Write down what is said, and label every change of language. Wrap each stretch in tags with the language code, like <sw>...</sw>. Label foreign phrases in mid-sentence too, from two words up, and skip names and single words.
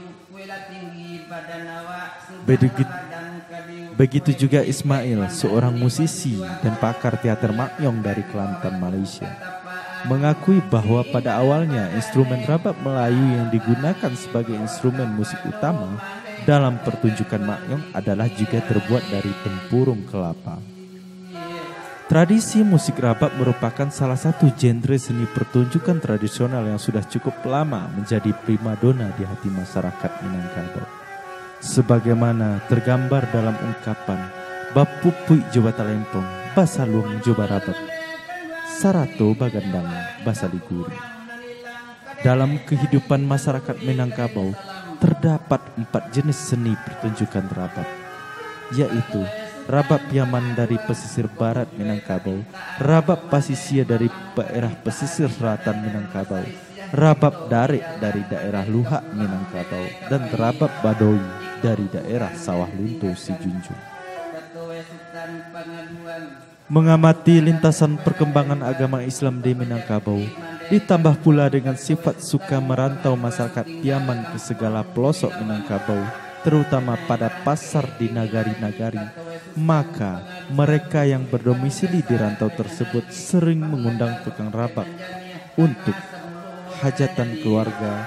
<id>Begitu juga Ismail, seorang musisi dan pakar teater Makyong dari Kelantan, Malaysia, mengakui bahwa pada awalnya instrumen rabab Melayu yang digunakan sebagai instrumen musik utama dalam pertunjukan Makyong adalah juga terbuat dari tempurung kelapa. Tradisi musik rabab merupakan salah satu genre seni pertunjukan tradisional yang sudah cukup lama menjadi primadona di hati masyarakat Minangkabau. Sebagaimana tergambar dalam ungkapan</id> <min>Bapupui Jawa Talempong, Basa Luang Jawa Rabab, Sarato Bagandang, Basa Liguri.</min> <id>Dalam kehidupan masyarakat Minangkabau terdapat 4 jenis seni pertunjukan rabab, yaitu rabab Piaman dari pesisir barat Minangkabau, rabab Pasisia dari daerah pesisir selatan Minangkabau, rabab Darek dari daerah Luhak Minangkabau, dan rabab Badoy dari daerah Sawah Lunto Sijunjung. Mengamati lintasan perkembangan agama Islam di Minangkabau, ditambah pula dengan sifat suka merantau masyarakat Piaman ke segala pelosok Minangkabau, terutama pada pasar di nagari-nagari, maka mereka yang berdomisili di rantau tersebut sering mengundang tukang rabab untuk hajatan keluarga.</id>